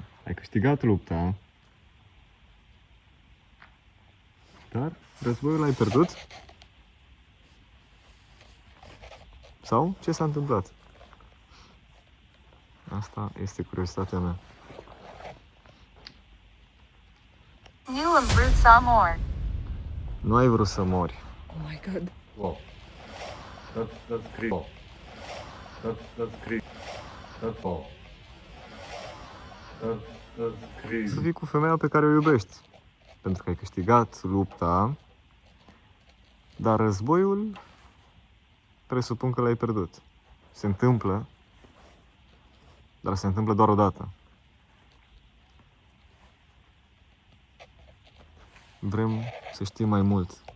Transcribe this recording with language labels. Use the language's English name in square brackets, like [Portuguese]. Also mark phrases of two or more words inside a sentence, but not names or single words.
[Romanian] Ai câștigat lupta, dar războiul l-ai pierdut? Sau ce s-a întâmplat? Asta este curiozitatea mea. [English] saw more. [Romanian] Nu ai vrut să mori. [English] Oh my god. Wow. That's crazy. That's crazy. That's all. That's [Romanian] Să [English] crazy. [Romanian] fii cu femeia pe care o iubești. Pentru că ai câștigat lupta, dar războiul presupun că l-ai pierdut. Se întâmplă, dar se întâmplă doar o dată. Vrem să știm mai mult.